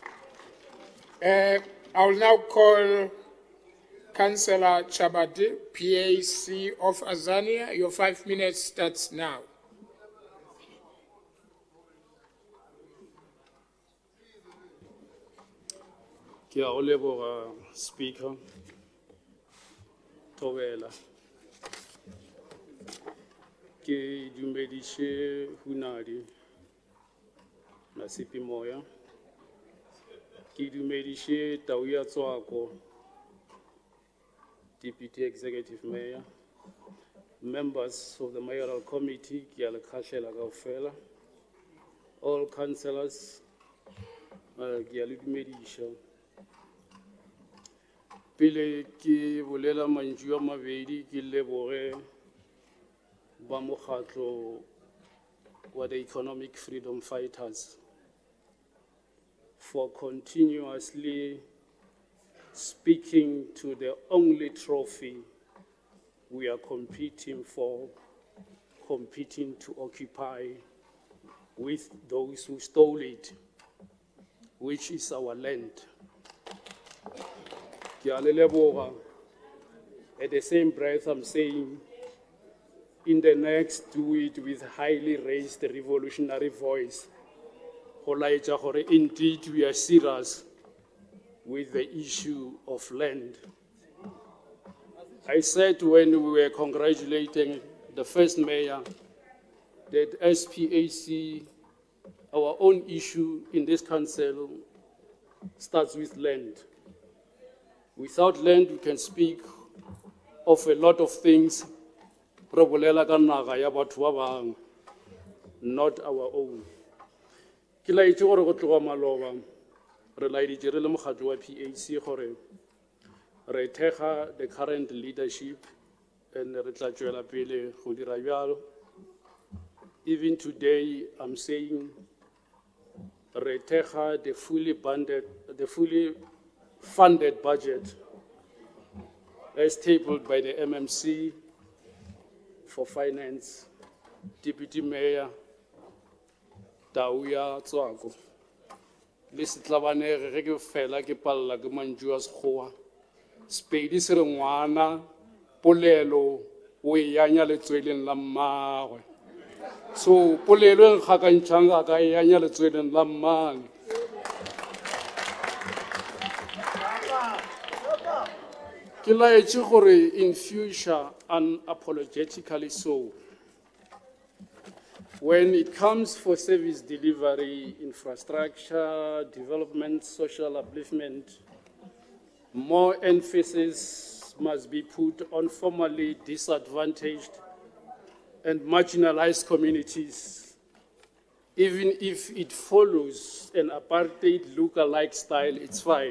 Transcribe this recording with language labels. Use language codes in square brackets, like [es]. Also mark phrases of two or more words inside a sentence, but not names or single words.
[en] I will now call Councillor Chabadi, PAC of Azania. Your 5 minutes starts now. [nso] Kia o leboga Speaker Tobela. Ke dumedishe Hunadi Nasipi Moya. Ke dumedishe Tauya Tswako, [en] Deputy Executive Mayor, members of the Mayoral Committee, [nso] ke a le khahlela kaofela, [en] all councillors, [nso] ke a le dumedisha. Pele ke bolela mantswe a mabedi ke leboge ba mokgatlo wa [en] the economic freedom fighters for continuously speaking to the only trophy we are competing for, competing to occupy with those who stole it, which is our land. At the same breath, I'm saying in the next do it with highly raised revolutionary voice. [nso] Go laetša gore [en] indeed we are serious with the issue of land. I said when we were congratulating the first mayor that SPAC, our own issue in this council, starts with land. Without land, we can speak of a lot of things, not our own. [nso] Ke laetše gore go tloga maloba re laeditše re le mokgatlo wa PAC gore re thekga [en] the current leadership [nso] and re tla tšwela pele go dira bjalo. [en] Even today, I'm saying [nso] re thekga [en] the fully funded budget as tabled by the MMC for finance, deputy mayor, Tauya Tswako. [nso] Lesi tlabanege ge ke fela ke palla ke mantšu a sekgowa. Spedi se re ngwana polelo o e yanya letsweleng la mmagwe. So polelo e nkgakantšhang a ka e yanya letsweleng la mmane. Ke laetše gore [en] in future, unapologetically so, when it comes for service delivery, infrastructure, development, social upliftment, more emphasis must be put on formerly disadvantaged and marginalized communities, even if it follows an apartheid look-alike style, it's fine.